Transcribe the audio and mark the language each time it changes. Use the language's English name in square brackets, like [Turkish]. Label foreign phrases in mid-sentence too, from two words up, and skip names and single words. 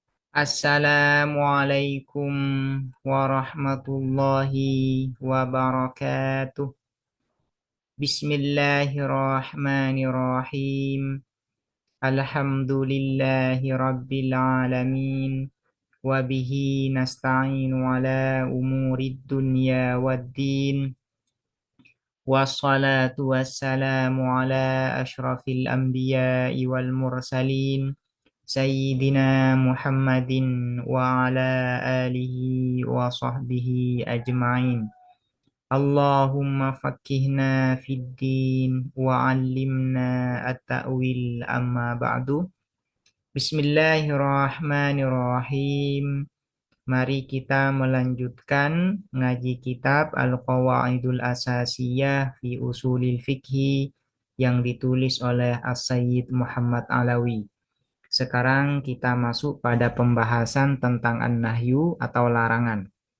[Arabic] السلام عليكم ورحمة الله وبركاته. بسم الله الرحمن الرحيم. الحمد لله رب العالمين. وبه نستعين على أمور الدنيا والدين. والصلاة والسلام على أشرف الأنبياء والمرسلين. سيدنا محمد وعلى آله وصحبه أجمعين. اللهم فقهنا في الدين وعلمنا التأويل أما بعد. بسم الله الرحمن الرحيم. [Indonesian] Mari kita melanjutkan ngaji kitab Al-Qawaidul Asasiyah fi Usulil Fiqhi yang ditulis oleh As-Sayyid Muhammad Alawi. Sekarang kita masuk pada pembahasan tentang an-nahyu atau larangan.